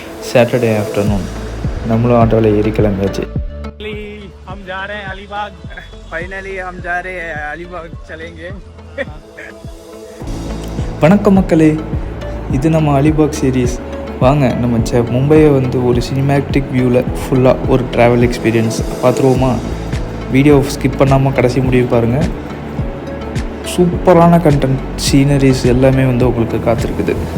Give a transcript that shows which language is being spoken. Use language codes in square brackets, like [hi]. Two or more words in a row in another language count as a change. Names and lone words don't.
[en] Saturday afternoon [ta] நம்மளும் ஆட்டோவில் ஏறி கிளம்பியாச்சு. [hi] हम जा रहे हैं अलीबाग. फाइनली हम जा रहे हैं अलीबाग चलेंगे. [ta] வணக்கம் மக்களே, இது நம்ம அலிபாக் சீரீஸ். வாங்க நம்ம மும்பையை வந்து ஒரு சினிமேட்டிக் வியூவில் ஃபுல்லாக ஒரு [en] travel experience [ta] பார்த்துருவோமா? [en] video skip [ta] பண்ணாமல் கடைசி முடிவு பாருங்கள். சூப்பரான [en] content, sceneries [ta] எல்லாமே வந்து உங்களுக்கு காத்திருக்குது.